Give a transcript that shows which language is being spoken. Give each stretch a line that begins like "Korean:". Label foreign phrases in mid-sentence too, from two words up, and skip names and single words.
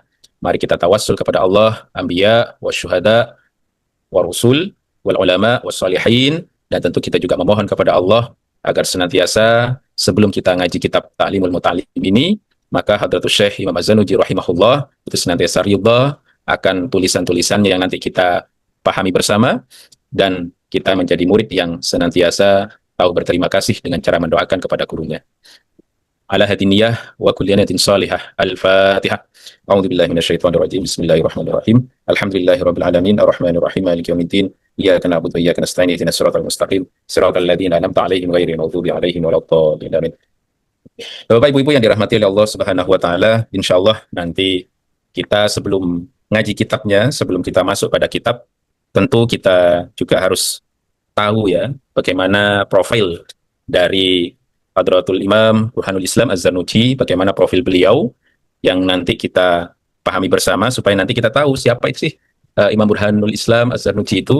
Indonesian: Mari kita tawassul kepada
Arabic: الله، الأنبياء، والشهداء، والرسل، والعلماء، والصالحين,
Indonesian: dan tentu kita juga memohon kepada Allah agar senantiasa sebelum kita ngaji kitab Ta'limul Muta'allim ini, maka Hadratus Syekh Imam Az-Zanuji rahimahullah itu senantiasa ridha akan tulisan-tulisannya yang nanti kita pahami bersama, dan kita menjadi murid yang senantiasa tahu berterima kasih dengan cara mendoakan kepada gurunya.
Arabic: على هذه النية وكل نية صالحة. Al-Fatihah. أعوذ بالله من الشيطان الرجيم. بسم الله الرحمن الرحيم. الحمد لله رب العالمين، الرحمن الرحيم، مالك يوم الدين. إياك نعبد وإياك نستعين. اهدنا الصراط المستقيم. صراط الذين أنعمت عليهم غير المغضوب عليهم ولا الضالين. Amin.
Indonesian: Bapak ibu-ibu yang dirahmati oleh
Arabic: الله سبحانه وتعالى,
Indonesian: insyaallah nanti kita sebelum ngaji kitabnya, sebelum kita masuk pada kitab, tentu kita juga harus tahu ya bagaimana profil dari Hadratul Imam Burhanul Islam Az-Zarnuji, bagaimana profil beliau yang nanti kita pahami bersama supaya nanti kita tahu siapa itu sih Imam Burhanul Islam Az-Zarnuji itu.